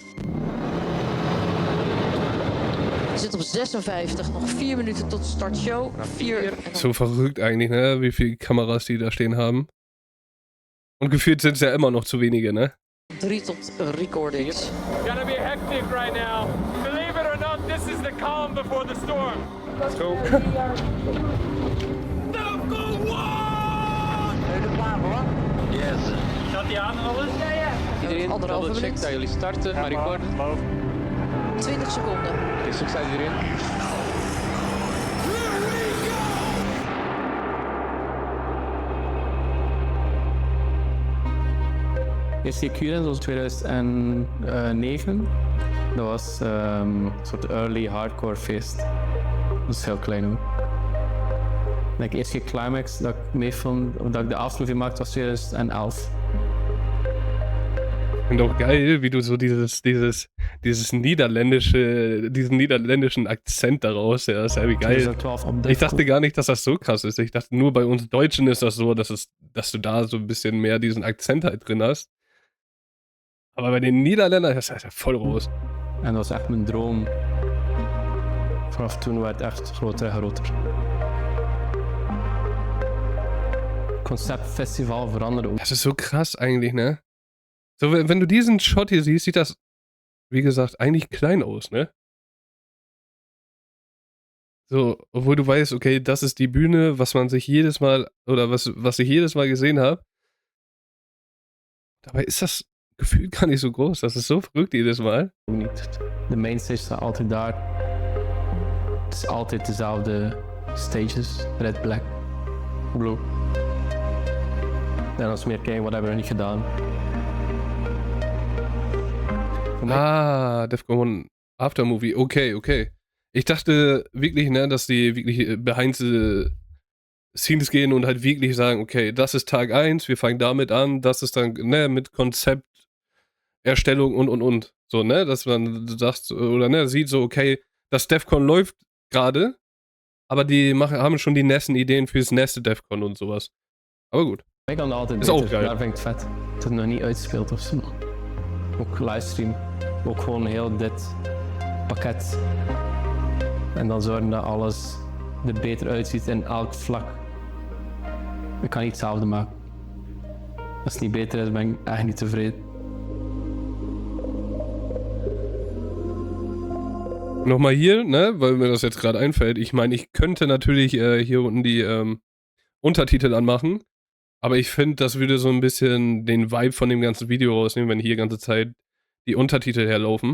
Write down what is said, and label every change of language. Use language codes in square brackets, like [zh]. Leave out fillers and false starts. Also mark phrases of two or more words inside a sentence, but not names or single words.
[nl] We zitten op 56, nog 4 minuten tot de start show. 4. [de] So verrückt eigentlich, ne? Wie viele Kameras die da stehen haben. Und gefühlt sind es ja immer noch zu wenige, ne? 3 tot recordings. [en] Gonna be hectic right now. Believe it or not, this is the calm before the storm. Let's go. Yes. [nl] Staat die aan alles? Ja, ja. Iedereen, Anderhalve [en] double check [nl] minuut. dat jullie starten, maar recorden. 20 seconden. Oké, succes iedereen. Eerste keer Q-Dance was 2009. Dat was een soort [en] early hardcore [nl] feest. Dat is heel klein hoor. De eerste keer Climax dat ik meefilm, dat ik de afsluiting maakte was 2011. [de] Ich finde auch geil, wie du so diesen niederländischen Akzent daraus, ja, ist ja wie geil. [nl] 2012 op [de] Ich dachte gar nicht, dass das so krass ist. Ich dachte nur bei uns Deutschen ist das so, dass du da so ein bisschen mehr diesen Akzent halt drin hast. Aber bei den Niederländern, das ist ja voll raus. [nl] En dat was echt mijn droom. Vanaf toen werd het echt groter en groter. Concept Festival veranderde ook. Das ist so krass eigentlich, ne? So, wenn du diesen Shot hier siehst, sieht das, wie gesagt, eigentlich klein aus, ne? So, obwohl du weißt, okay, das ist die Bühne, was man sich jedes Mal, oder was ich jedes Mal gesehen habe. Dabei ist das gefühlt gar nicht so groß. Das ist so verrückt jedes Mal. Niet. De mainstage staat altijd daar. Het is altijd dezelfde stages. [en] Red, black, blue. [nl] En als we meer kijken, wat hebben we nog niet gedaan? Voor mij Ah, DEFCON 1 Aftermovie. [de] Okay. Ich dachte wirklich, ne, dass die wirklich [en] behind the scenes [de] gehen und halt wirklich sagen, okay, das ist Tag 1, wir fangen damit an, das ist dann, ne, mit Konzepterstellung und. So, ne, dass man sagt, oder ne, sieht so, okay, das DEFCON läuft gerade, aber die haben schon die nächsten Ideen fürs nächste DEFCON und sowas. Aber gut. [nl] kan dat altijd Is ook beter. geil. Daar vind ik het vet. Dat het nog niet uitspeelt of zo. ook livestream. Ook gewoon heel dit pakket. En dan zorgen dat alles er beter uitziet in elk vlak. Ik kan niet hetzelfde maken. Als het niet beter is, ben ik echt niet tevreden. [de] Nochmal hier, ne, weil mir das jetzt gerade einfällt. Ich meine, ich könnte natürlich hier unten die Untertitel anmachen, aber ich finde, das würde so ein bisschen den Vibe von dem ganzen Video rausnehmen, wenn hier die ganze Zeit die Untertitel herlaufen.